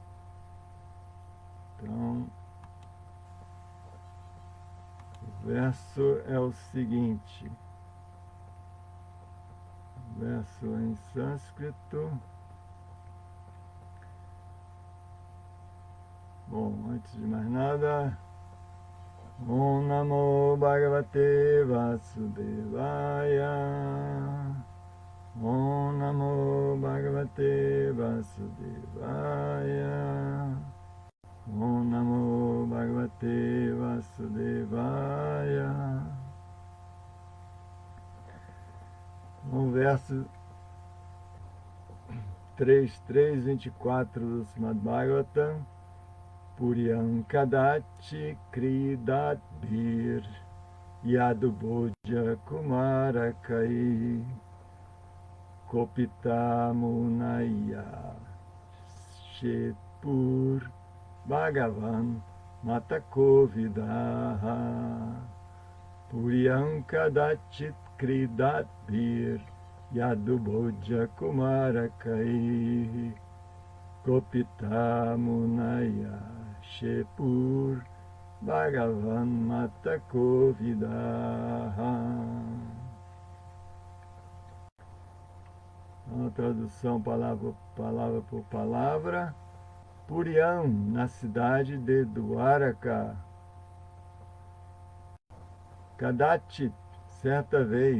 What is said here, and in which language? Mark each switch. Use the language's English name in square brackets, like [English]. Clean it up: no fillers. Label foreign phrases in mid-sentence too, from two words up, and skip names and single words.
[Portuguese] Então, o verso é o seguinte, verso em sânscrito. Bom, antes de mais nada, [Sanskrit] ॐ नमो भगवते वासुदेवाय. ॐ नमो भगवते वासुदेवाय. ॐ नमो भगवते वासुदेवाय. [Portuguese] No verso 3.3.24 do Srimad Bhagavatam, [Sanskrit] पुर्याम् कदति क्रीडद्भिर् यदुबोध्य कुमारकैः कोपिता मुनयः शेपुर् भगवन् मतकोविदाः. पुर्याम् कदाचित् क्रीडद्भिर् यदुबोध्य कुमारकैः कोपिता मुनयः शेपुर् भगवन् मतकोविदाः. [Portuguese] Uma tradução palavra por palavra. Puryam, na cidade de Dwaraka. Kadachit, certa vez.